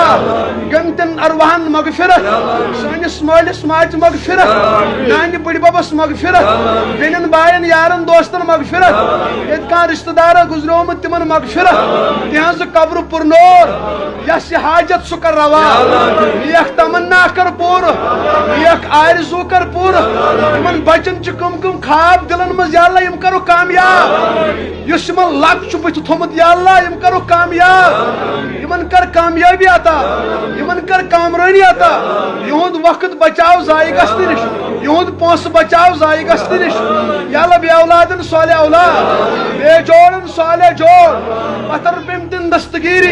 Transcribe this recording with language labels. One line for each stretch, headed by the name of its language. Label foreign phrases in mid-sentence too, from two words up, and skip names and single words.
Kashmiri: گنتن ارواحن مغفرت سانس مالس ماج مغفرت نان بڑی ببس مغفرت بینن بائن یارن دوستن مغفرت یت کان رشتہ دار گزرومت تمن مغفرت تہذ قبر پر نور یس حاجت سہ کر روا یک تمنا کر پور یک آرزو کر پور تمن بچن کم کم خواب دلن مز
Arabic: یا اللہ
Kashmiri: یم کرو کامیاب یس یمن لک بت تھومت
Arabic: یا اللہ
Kashmiri: یم کرو کامیاب یمن کر کامیابی عطا یمن کر کامرانی عطا یہند وقت بچاو ضائع گژھنہ نش یہند پونس بچاو ضائع گژھنہ نش
Arabic: یا اللہ
Kashmiri: بے اولادن صالح اولاد بے جوڑن صالح جوڑ پتھر پیمتن دستگیری